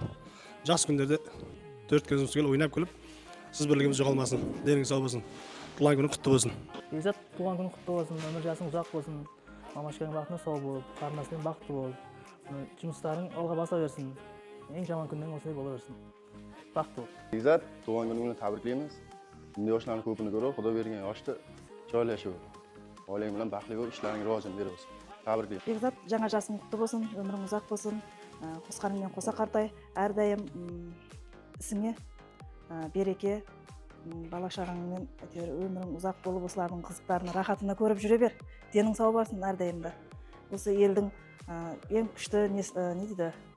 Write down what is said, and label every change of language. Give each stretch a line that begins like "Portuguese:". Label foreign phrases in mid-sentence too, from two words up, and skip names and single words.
Kazakh: Жас күндерде 4 көзіміз түгел ойнап күліп, сіз бірлігіміз жоғалмасын. Денің сау болсын. Туған күнің құтты болсын. Бекзат, туған күнің құтты болсын. Өмір жасың ұзақ болсын. Мамашың бақытына сау болып, қарындасымен бақытты болып, жұмыстарың алға баса берсін. Ең жаман күннен осылай бола берсін. Бақытты бол. Бекзат, туған күніңді тәбриклейміз.
Uzbek: Şimdi yoshlarni ko'pini ko'rib, Xudo bergan yoshda chiroyli yashab, oilang bilan baxtli bo'lib, ishlaring rivojini bersin. Tabriklayman.
Kazakh: Бекзат, жаңа жасың құтты болсын, өмірің ұзақ болсын. Қосқаныңмен қоса қартай, әрдайым ісіңе береке, бала шағаңмен өмірің ұзақ болып, осылардың қызықтарын, рахатына көріп жүре бер. Денің сау болсын әрдайымда. Осы елдің ең күшті не дейді?